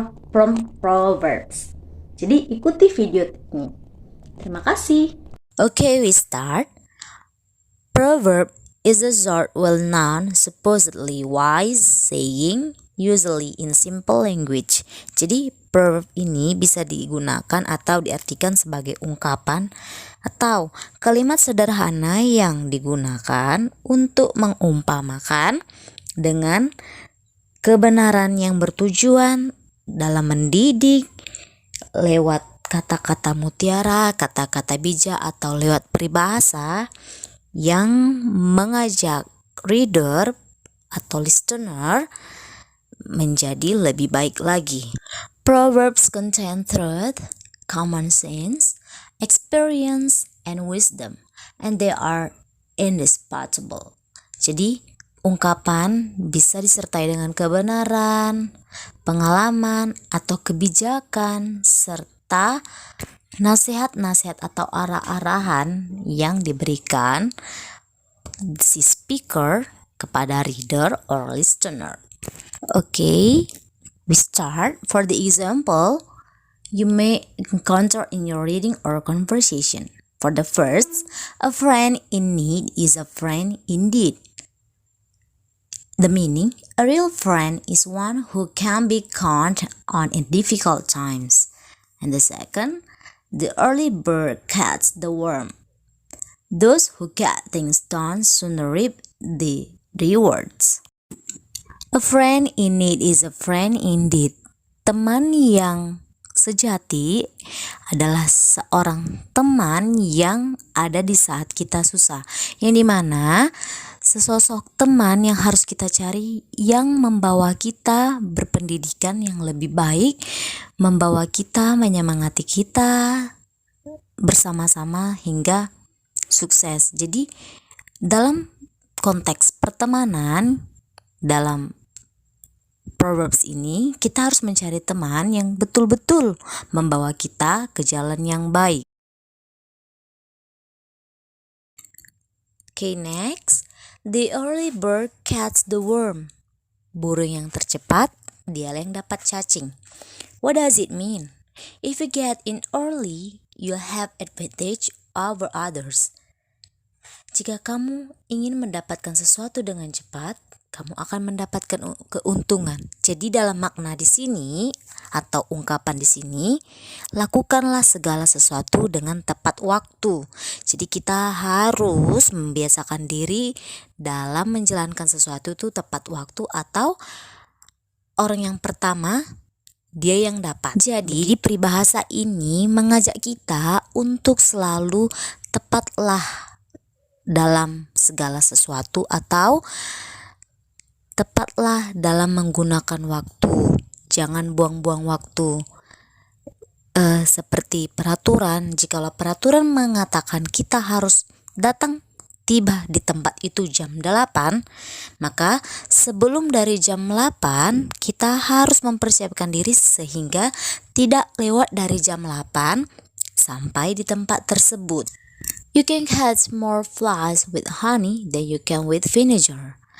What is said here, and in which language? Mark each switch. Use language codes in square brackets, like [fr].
[en] from proverbs. [id] Jadi ikuti video ini. Terima kasih. [en] Okay, we start. Proverb is a short, well-known, supposedly wise saying, usually in simple language. [id] Jadi proverb ini bisa digunakan atau diartikan sebagai ungkapan atau kalimat sederhana yang digunakan untuk mengumpamakan dengan kebenaran yang bertujuan dalam mendidik lewat kata-kata mutiara, kata-kata bijak, atau lewat peribahasa yang mengajak reader atau listener menjadi lebih baik lagi. [en] Proverbs contain truth, common sense, experience, and wisdom, and they are indisputable. [id] Jadi, ungkapan bisa disertai dengan kebenaran, pengalaman, atau kebijakan, serta nasihat-nasihat atau arah-arahan yang diberikan si speaker kepada [en] reader or listener. Okay, we start. For the example, you may encounter in your reading or conversation. For the first, a friend in need is a friend indeed. The meaning, a real friend is one who can be counted on in difficult times. And the second, the early bird catches the worm. Those who get things done sooner reap the rewards. A friend in need is a friend indeed. [id] Teman yang sejati adalah seorang teman yang ada di saat kita susah, yang dimana sesosok teman yang harus kita cari yang membawa kita berpendidikan yang lebih baik, membawa kita, menyemangati kita bersama-sama hingga sukses. Jadi dalam konteks pertemanan, dalam Proverbs ini kita harus mencari teman yang betul-betul membawa kita ke jalan yang baik. [en] Okay, next. The early bird catches the worm. [id] Burung yang tercepat, dia yang dapat cacing. [en] What does it mean? If you get in early, you'll have advantage over others. [id] Jika kamu ingin mendapatkan sesuatu dengan cepat, kamu akan mendapatkan keuntungan. Jadi dalam makna di sini atau ungkapan di sini, lakukanlah segala sesuatu dengan tepat waktu. Jadi kita harus membiasakan diri dalam menjalankan sesuatu itu tepat waktu, atau orang yang pertama dia yang dapat. Jadi di peribahasa ini mengajak kita untuk selalu tepatlah dalam segala sesuatu, atau tepatlah dalam menggunakan waktu. Jangan buang-buang waktu. Seperti peraturan, jikalau peraturan mengatakan kita harus datang tiba di tempat itu jam 8, maka sebelum dari jam 8 kita harus mempersiapkan diri sehingga tidak lewat dari jam 8 sampai di tempat tersebut. [en] You can catch more flies with honey than you can with vinegar.